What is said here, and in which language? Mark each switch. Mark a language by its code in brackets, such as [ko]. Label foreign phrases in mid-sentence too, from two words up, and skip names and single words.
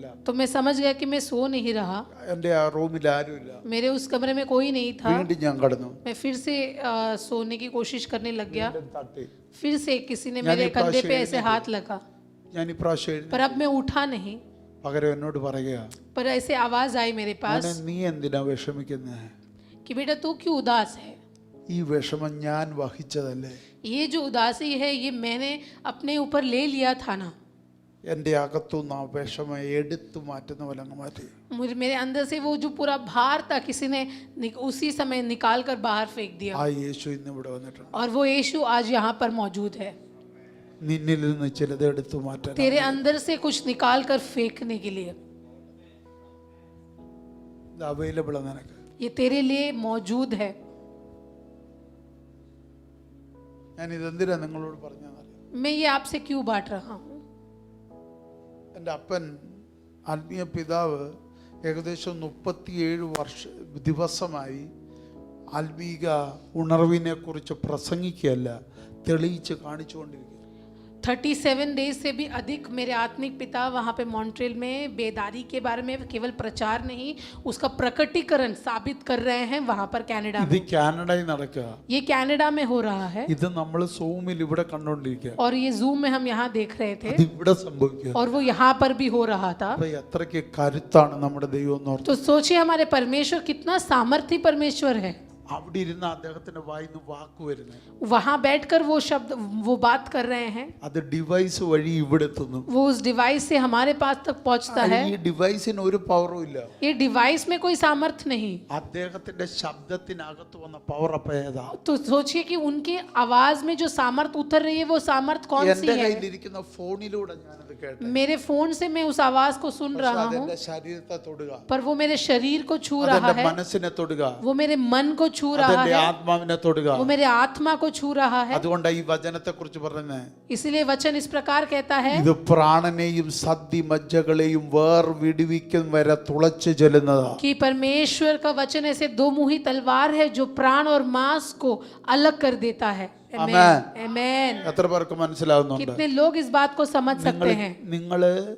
[hi] तो मैं समझ गया कि मैं सो नहीं रहा. [ml] എൻ്റെ ആ റൂമിൽ ആരുമില്ല. [hi] मेरे उस कमरे में कोई नहीं था. [ml] വീണ്ടും ഞാൻ കടന്നു. [hi] मैं फिर से सोने की कोशिश करने लग गया. [ml] തട്ടി. [hi] फिर से किसी ने मेरे कंधे पे ऐसे हाथ लगा. [ml] ഞാൻ ഈ പ്രാവശ്യം എഴുന്നേറ്റു. [hi] पर अब मैं उठा नहीं. [ml] പകരം എന്നോട് പറയുക, [hi] पर ऐसे आवाज आई मेरे पास [ml] നീ എന്തിനാ വിഷമിക്കുന്നത്? [hi] कि बेटा तू क्यों उदास है? [ml] ഈ വിഷമം ഞാൻ വഹിച്ചതല്ലേ? [hi] ये जो उदासी है ये मैंने अपने ऊपर ले लिया था ना. [ml] എൻ്റെ അകത്തുനിന്ന് ആ വിഷമം എടുത്തു മാറ്റുന്ന പോലെ അങ്ങ് മാറ്റി. [hi] मेरे अंदर से वो जो पूरा भार था किसी ने उसी समय निकाल कर बाहर फेंक दिया. [ml] ആ യേശു ഇന്ന് ഇവിടെ വന്നിട്ടുണ്ട്. [hi] और वो यीशु आज यहाँ पर मौजूद है. [ml] നിന്നിൽ നിന്ന് ചിലത് എടുത്തു മാറ്റാൻ. [hi] तेरे अंदर से कुछ निकाल कर फेंकने के लिए. [ml] ഇത് അവൈലബിൾ ആണ് നിനക്ക്. [hi] ये तेरे लिए मौजूद है. [ml] ഞാൻ ഇതെന്തിനാ നിങ്ങളോട് പറഞ്ഞതെന്നറിയാം. [hi] मैं ये आपसे क्यों बांट रहा हूँ? [ml] എൻ്റെ അപ്പൻ ആത്മീയ പിതാവ് ഏകദേശം 37 ദിവസമായി ആത്മീക ഉണർവിനെ കുറിച്ച് പ്രസംഗിക്കുകയല്ല, തെളിയിച്ച് കാണിച്ചുകൊണ്ടിരിക്കുക. [hi] 37 डेज से भी अधिक मेरे आत्मिक पिता वहाँ पे मॉन्ट्रियल में बेदारी के बारे में केवल प्रचार नहीं उसका प्रकटीकरण साबित कर रहे हैं वहाँ पर कनाडा [ml] ഇത് [hi] में. [ml] കാനഡയിൽ നടക്കുക. [hi] ये कनाडा में हो रहा है [ml] ഇത് നമ്മൾ സൂമിൽ ഇവിടെ കണ്ടുകൊണ്ടിരിക്കുക. [hi] और ये जूम में हम यहाँ देख रहे थे [ml] ഇത് ഇവിടെ സംഭവിക്കുക. [hi] और वो यहाँ पर भी हो रहा था. [ml] അപ്പൊ എത്രയ്ക്ക് കരുത്താണ് നമ്മുടെ ദൈവം എന്ന് ഓർത്ത്. [hi] तो सोचिए हमारे परमेश्वर कितना सामर्थ्य परमेश्वर है. [ml] അവിടെ ഇരുന്ന് അദ്ദേഹത്തിന്റെ വായിന്ന് വാക്ക് വരുന്നത്. [hi] वहाँ बैठकर वो शब्द वो बात कर रहे हैं. [ml] അത് ഡിവൈസ് വഴി ഇവിടെ എത്തുന്നു. [hi] वो उस डिवाइस से हमारे पास तक पहुँचता है. [ml] ഈ ഡിവൈസിന് ഒരു പവറും ഇല്ല. [hi] ये डिवाइस में कोई सामर्थ्य नहीं. [ml] അദ്ദേഹത്തിന്റെ ശബ്ദത്തിനകത്ത് വന്ന പവർ അപ്പൊ ഏതാ? [hi] तो सोचिए कि उनके आवाज में जो सामर्थ उतर रही है वो सामर्थ कौन सी [ml] എന്റെ [hi] है. [ml] കയ്യിലിരിക്കുന്ന ഫോണിലൂടെ ഞാനത് കേട്ടു. [hi] मेरे फोन से मैं उस आवाज को सुन रहा हूँ [ml] അതെന്റെ ശരീരത്തെ തൊടുക. [hi] पर वो मेरे शरीर को छू रहा [ml] അതെന്റെ [hi] है. [ml] മനസ്സിനെ തൊടുക. [hi] वो मेरे मन को छू रहा [ml] അതെന്റെ [hi] है. [ml] ആത്മാവിനെ തൊടുക. [hi] वो मेरे आत्मा को छू रहा है. [ml] അതുകൊണ്ടാണ് ഈ വചനത്തെ കുറിച്ച് പറയുന്നത്. [hi] इसलिए वचन इस प्रकार कहता है [ml] ഇത് പ്രാണനെയും സന്ധി മജ്ജകളെയും വേർവിടുവിക്കും വരെ തുളച്ചു ചെല്ലുന്നതാ. [hi] कि परमेश्वर का वचन ऐसे दो मुही तलवार है जो प्राण और मांस को अलग कर देता है. आमेन. आमेन. [ml] എത്ര പേർക്ക് മനസ്സിലാവുന്നുണ്ട്? [hi] कितने लोग इस बात को समझ सकते हैं?